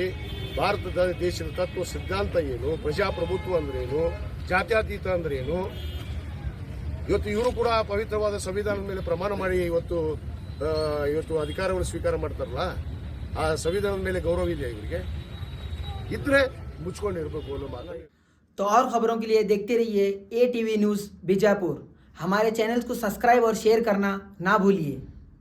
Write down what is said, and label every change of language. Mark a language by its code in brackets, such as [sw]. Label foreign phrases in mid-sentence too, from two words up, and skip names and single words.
[kn] ಭಾರತದ ದೇಶದ ತತ್ವ ಸಿದ್ಧಾಂತ ಏನು, ಪ್ರಜಾಪ್ರಭುತ್ವ ಅಂದ್ರೇನು, ಜಾತ್ಯತೀತ ಅಂದ್ರೇನು. ಇವತ್ತು ಇವರು ಕೂಡ ಪವಿತ್ರವಾದ ಸಂವಿಧಾನದ ಮೇಲೆ ಪ್ರಮಾಣ ಮಾಡಿ ಇವತ್ತು ಅಧಿಕಾರವನ್ನು ಸ್ವೀಕಾರ ಮಾಡ್ತಾರಲ್ಲ, ಆ ಸಂವಿಧಾನದ ಮೇಲೆ ಗೌರವ ಇದೆಯಾ ಇವರಿಗೆ? ಇದ್ರೆ ಮುಚ್ಕೊಂಡಿರ್ಬೇಕು ಅನ್ನೋ ಮಾತು. [hi] तो और खबरों के लिए देखते रहिए ATV न्यूज़ बीजापुर। हमारे चैनल को सब्सक्राइब और शेयर करना ना भूलिए।